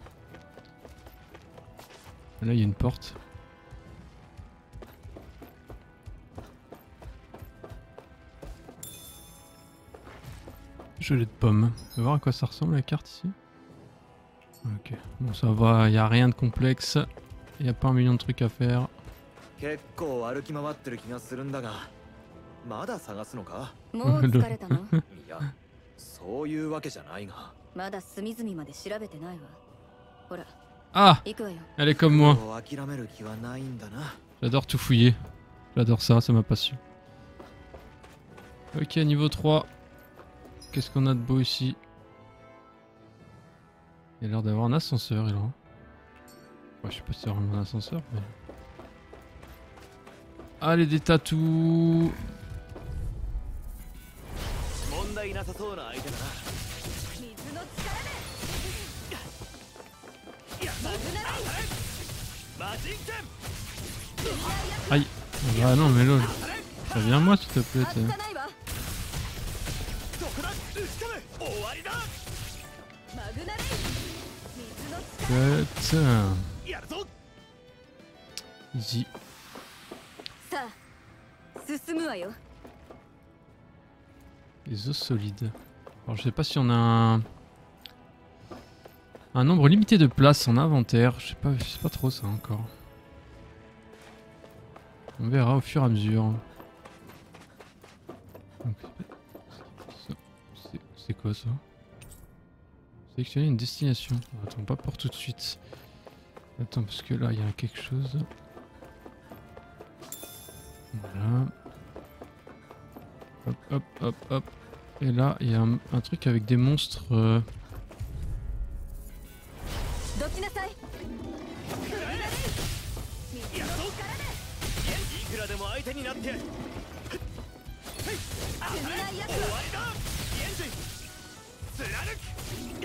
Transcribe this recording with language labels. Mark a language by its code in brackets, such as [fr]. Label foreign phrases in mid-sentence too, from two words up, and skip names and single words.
[fr] Et là il y a une porte. Gelée de pommes. On va voir à quoi ça ressemble la carte ici. Ok, bon ça va, il n'y a rien de complexe. Il n'y a pas un million de trucs à faire. [ja] 結構歩き回ってる気がするんだが、まだ探すのか？もう疲れたの？いや、そういうわけじゃないが。まだ隅々まで調べてないわ。ほら、 Ah! 行くわよ。 [fr] Elle est comme moi. [ja] 諦める気はないんだな。 [fr] J'adore tout fouiller. J'adore ça, c'est ma passion. Ok, niveau 3. Qu'est-ce qu'on a de beau ici? Il y a l'air d'avoir un ascenseur, il a. Ouais, je sais pas si c'est vraiment un ascenseur, mais... Allez, des tatous. [ja] 問題なさそうな相手だな。水の力で。マグナレイズ。マジンケン。 [fr] Aïe. Ah non, mais lol. Reviens-moi s'il te plaît. [ja] 外さないわ。どこだ。打ち込め。終わりだ。マグナレイズ。水の力。 [fr] Putain. [ja] やるぞ。 [en] Easy. [ja] さあ、進むわよ。 [fr] Les os solides. Alors je sais pas si on a un nombre limité de places en inventaire. Je sais pas trop ça encore. On verra au fur et à mesure. C'est quoi ça? Sélectionner une destination. Attends, pas pour tout de suite. Attends, parce que là il y a quelque chose. Voilà. Hop, hop, hop, hop. Et là, il y a un truc avec des monstres. [ja] どちなさい。やるぞ。いくらでも相手になってやる。終わりだ。エンジン。貫く。